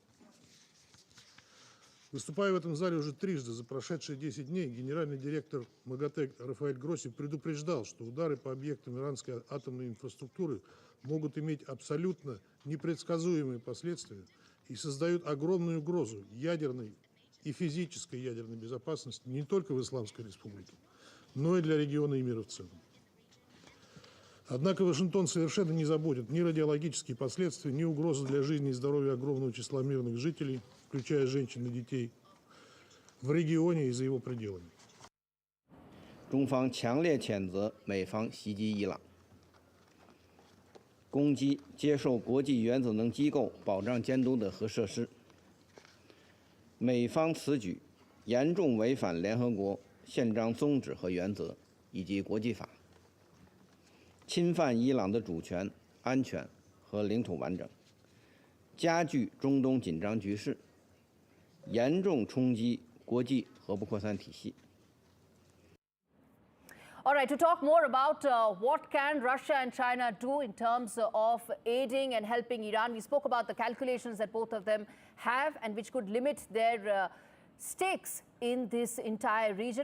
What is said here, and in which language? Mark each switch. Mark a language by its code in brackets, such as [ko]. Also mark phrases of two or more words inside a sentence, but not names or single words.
[ru] Выступая в этом зале уже трижды за прошедшие 10 дней, генеральный директор МАГАТЭ Рафаэль Гросси предупреждал, что удары по объектам иранской атомной инфраструктуры могут иметь абсолютно непредсказуемые последствия и создают огромную угрозу ядерной и физической ядерной безопасности не только в Исламской Республике, но и для региона и мира в целом. Однако Вашингтон совершенно не заботит ни радиологические последствия, ни угрозы для жизни и здоровья огромного числа мирных жителей, включая женщин и детей, в регионе и за его пределами. [zh] 中方强烈谴责美方袭击伊朗，攻击接受国际原子能机构保障监督的核设施。美方此举严重违反联合国宪章宗旨和原则以及国际法，侵犯伊朗的主权、安全和领土完整，加剧中东紧张局势，严重冲击国际核不扩散体系。 [en] All right, to talk more about what can Russia and China do in terms of aiding and helping Iran, we spoke about the calculations that both of them have and which could limit their stakes in this entire region.